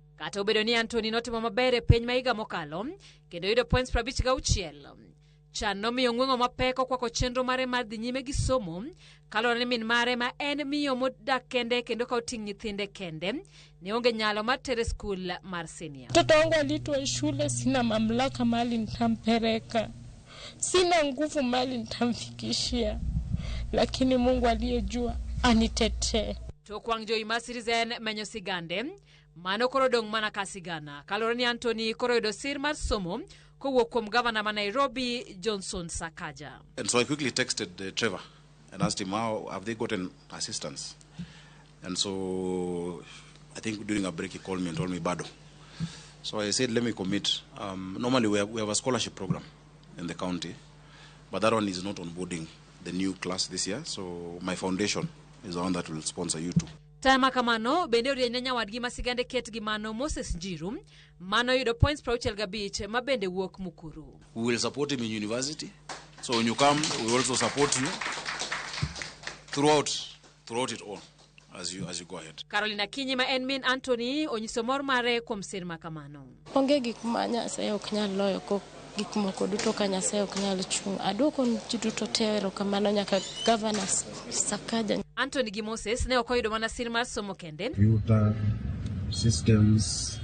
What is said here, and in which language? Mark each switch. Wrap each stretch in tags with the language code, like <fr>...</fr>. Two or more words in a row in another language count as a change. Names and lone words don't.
<luo>Kata obedo ni Anthony notimo maber e penj ma higa mokalo kendo yudo points 56, chan nomiyo ng'weng'o mapek okwako chenro mare mar dhi nyime gi somo kaluwore ni min mare ma en miyo modak kende kendo ka oting' nyithinde kende ne onge nyalo mar tere skul mar senior.</luo> <sw>Mtoto wangu alitwa shule, sina mamlaka mali nitampeleka, sina nguvu mali nitamfikishia, lakini Mungu aliyejua anitetee.</sw> <luo>Tokwang' joima Citizen menyo sigande mano koro dong' mana ka sigana kaluwore ni Anthony koro yudo sir mar somo kowuok kuom gavana ma Nairobi Johnson Sakaja.</luo> <en>And so I quickly texted Trevor and asked him, how have they gotten assistance? And so I think during a break he called me and told me, Bado. So I said, let me commit. Normally we have a scholarship program in the county, but that one is not onboarding the new class this year. So my foundation is the one that will sponsor you too.</en> <luo>Tama kamano bende orieny nyawadgi masigande ket gi mano Moses Njiru mano yudo points 65 ma bende wuok Mukuru.</luo> <en>We will support him in university. So when you come, we will also support you throughout it all as you go ahead.</en> <luo>Carolina Kinyi ma en min Anthony onyiso mor mare kuom sir ma kamano. Onge gik ma Nyasaye ok nyal loyo ko gik moko duto ka Nyasaye ok nyal chung'. Adwoko ji duto tero kamano nyaka Governor Sakaja. Anthony gi Moses ne ok oyudo mana sir mar somo kende.</luo> <en>Computer systems.</en>